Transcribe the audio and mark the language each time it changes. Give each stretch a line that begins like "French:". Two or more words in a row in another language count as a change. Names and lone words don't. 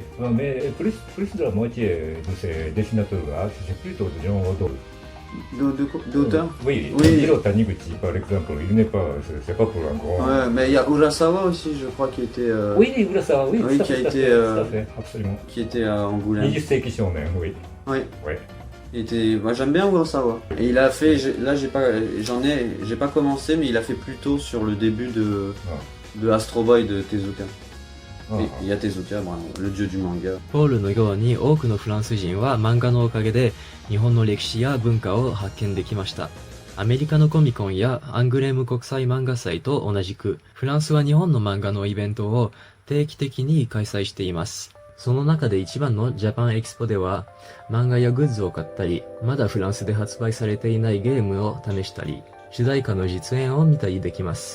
French: Mais plus de la moitié de ces dessinateurs-là, c'est plutôt des gens D'auteurs Oui, oui. Hiro Taniguchi par exemple, il n'est pas, c'est pas pour un grand. Ouais, mais il y a Urasawa aussi, je crois, qui était. Oui, Urasawa, oui, oui, tout à qui a fait, tout à été, fait, tout à fait, absolument. Qui était à Angoulême. 20 世紀少年, oui. Oui. Ouais. Moi j'aime bien Urasawa. Et il a fait, là j'ai pas commencé, mais il a fait plutôt sur le début de Astro Boy de Tezuka. Et il y a Tezuka, le dieu du manga.
Japanese: ポールのように多くのフランス人は漫画のおかげで日本の歴史や文化を発見できました。アメリカのコミコンやアングレーム国際漫画祭と同じく、フランスは日本の漫画のイベントを定期的に開催しています。その中で一番のジャパンエキスポでは、漫画やグッズを買ったり、まだフランスで発売されていないゲームを試したり、主題歌の実演を見たりできます。